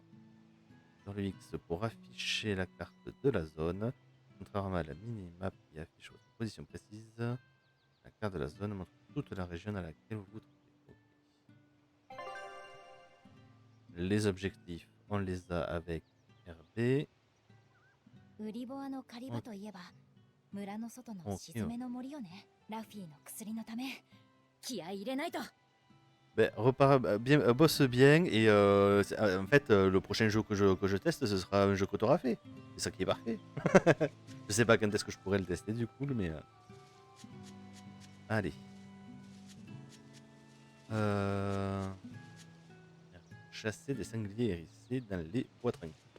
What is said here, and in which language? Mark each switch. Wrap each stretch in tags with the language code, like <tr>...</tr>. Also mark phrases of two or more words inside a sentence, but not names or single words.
<fr>Sur le X pour afficher la carte de la zone. Contrairement à la mini-map qui affiche votre position précise, la carte de la zone montre toute la région dans laquelle vous vous trouvez. Ok. Les objectifs, on les a avec RB.</fr> <ja>売りボアの狩り場といえば、村の外の静めの森よね。ラフィーの薬のため、気合い入れないと。</ja> <fr>Ben, bien, bosse bien et en fait, le prochain jeu que je teste, ce sera un jeu que tu auras fait. C'est ça qui est parfait. Je sais pas quand est-ce que je pourrais le tester du coup, mais allez. Chasser des sangliers hérissés dans les bois tranquilles.</fr>